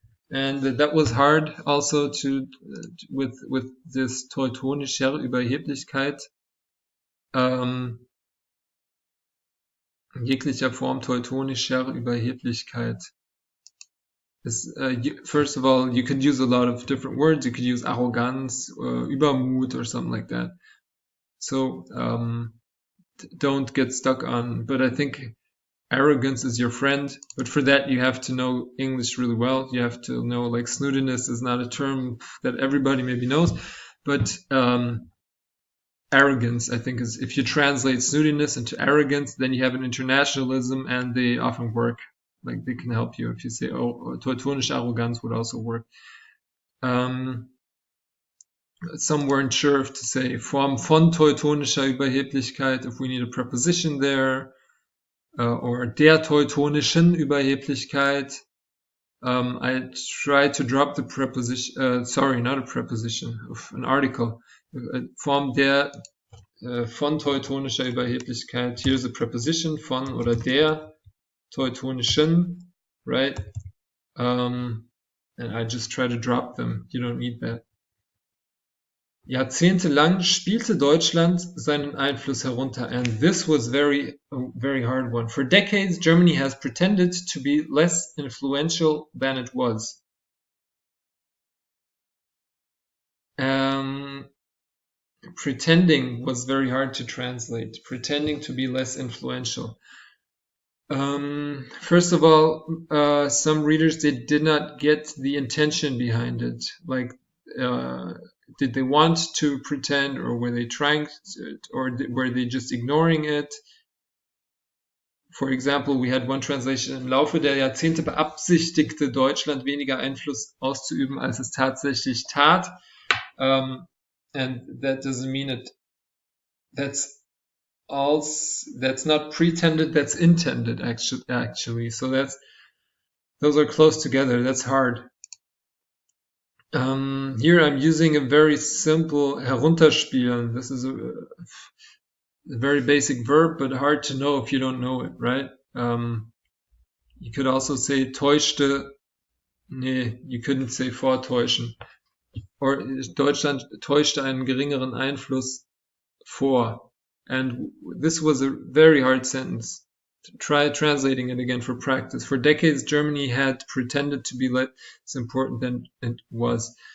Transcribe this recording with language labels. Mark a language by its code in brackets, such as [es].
[en] And that was hard also with this [de] teutonischer Überheblichkeit. Jeglicher Form teutonischer Überheblichkeit. [en] First of all, you could use a lot of different words. You could use Arroganz, Übermut, or something like that. So don't get stuck on. But I think arrogance is your friend. But for that, you have to know English really well. You have to know, like, snootiness is not a term that everybody maybe knows. But arrogance, I think, is, if you translate snootiness into arrogance, then you have an internationalism, and they often work. Like, they can help you if you say, oh, [de] teutonische Arroganz [en] would also work. Some weren't sure if to say [de] Form von teutonischer Überheblichkeit, [en] if we need a preposition there, or [de] der teutonischen Überheblichkeit. [en] I tried to drop the preposition, sorry, not a preposition, of an article. [de] Form der von teutonischer Überheblichkeit. [en] Here's a preposition, [de] von oder der teutonischen, [en] right? And I just try to drop them. You don't need that. [de] Jahrzehntelang spielte Deutschland seinen Einfluss herunter, [en] and this was a very hard one. For decades, Germany has pretended to be less influential than it was. Pretending was very hard to translate. Pretending to be less influential. First of all, some readers, they did not get the intention behind it. Like, did they want to pretend, or were they trying to, or were they just ignoring it? For example, we had one translation: [de] Im Laufe der Jahrzehnte beabsichtigte Deutschland weniger Einfluss auszuüben, als es tatsächlich tat. [en] And that doesn't mean it. That's not pretended, that's intended actually. So those are close together. That's hard. Here I'm using a very simple herunterspielen. This is a very basic verb, but hard to know if you don't know it, right? You could also say täuschte. Nee, you couldn't say vortäuschen. [de] Or Deutschland täuschte einen geringeren Einfluss vor. [en] And this was a very hard sentence. Try translating it again for practice. For decades, Germany had pretended to be less important than it was.